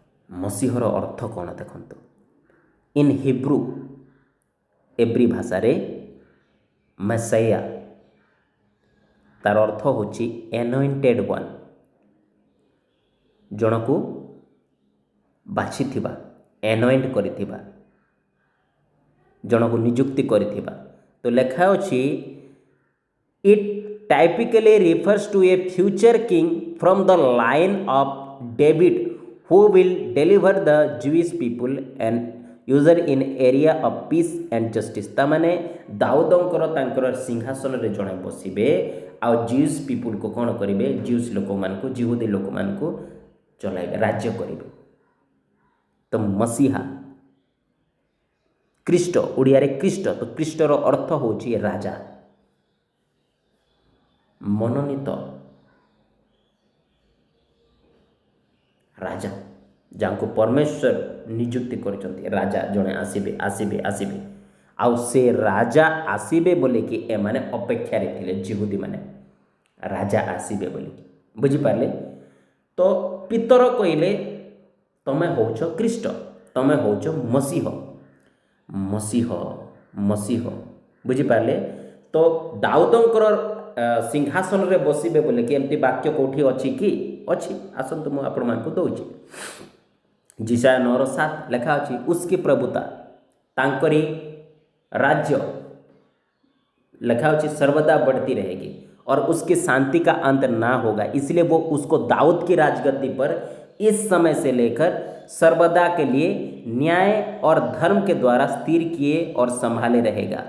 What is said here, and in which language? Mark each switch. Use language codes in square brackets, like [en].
[or] ମସିହର ଅର୍ଥ କ'ଣ ଦେଖନ୍ତୁ। [en] in Hebrew, [or] ଏବ୍ରି ଭାଷାରେ ମେସାୟା, ତାର ଅର୍ଥ ହେଉଛି [en] anointed one, [or] ଜଣକୁ ବାଛିଥିବା, ଏନଏଣ୍ଟ କରିଥିବା, ଜଣକୁ ନିଯୁକ୍ତି କରିଥିବା। ତ ଲେଖା ଅଛି [en] It typically refers to a future king from the line of David who will deliver the Jewish people and user in area of peace and justice। [or] ତାମାନେ ଦାଉଦଙ୍କର ତାଙ୍କର ସିଂହାସନରେ ଜଣେ ବସିବେ ଆଉ ଜିଉସ୍ ପିପୁଲକୁ କ'ଣ କରିବେ? ଜିଉସ୍ ଲୋକମାନଙ୍କୁ, ଜିହୁଦୀ ଲୋକମାନଙ୍କୁ ଚଲାଇବେ, ରାଜ୍ୟ କରିବେ। ତ ମସିହା, ଖ୍ରୀଷ୍ଟ, ଓଡ଼ିଆରେ ଖ୍ରୀଷ୍ଟ। ତ ଖ୍ରୀଷ୍ଟର ଅର୍ଥ ହେଉଛି ରାଜା, ମନୋନୀତ ରାଜା, ଯାହାଙ୍କୁ ପରମେଶ୍ୱର ନିଯୁକ୍ତି କରିଛନ୍ତି। ରାଜା ଜଣେ ଆସିବେ, ଆସିବେ, ଆସିବେ। ଆଉ ସେ ରାଜା ଆସିବେ ବୋଲିକି ଏମାନେ ଅପେକ୍ଷାରେ ଥିଲେ, ଜିହୁଦୀମାନେ, ରାଜା ଆସିବେ ବୋଲିକି। ବୁଝିପାରିଲେ? ତ ପିତର କହିଲେ, ତମେ ହେଉଛ ଖ୍ରୀଷ୍ଟ, ତମେ ହେଉଛ ମସିହ, ମସିହ, ମସିହ। ବୁଝିପାରିଲେ? ତ ଦାଉଦଙ୍କର ସିଂହାସନରେ ବସିବେ ବୋଲିକି ଏମିତି ବାକ୍ୟ କେଉଁଠି ଅଛି କି? ଅଛି, ଆସନ୍ତୁ ମୁଁ ଆପଣମାନଙ୍କୁ ଦେଉଛି। [hi] ଜିସାୟା 9:7 ଲେଖା ଅଛି, ଉସ୍କି ପ୍ରଭୁତା, [or] ତାଙ୍କରି [hi] राज्य लिखा होची सर्वदा बढ़ती रहेगी और उसकी शांति का अंत ना होगा, इसलिए वो उसको दाऊद की राजगद्दी पर इस समय से लेकर सर्वदा के लिए न्याय और धर्म के द्वारा स्थिर किए और संभाले रहेगा।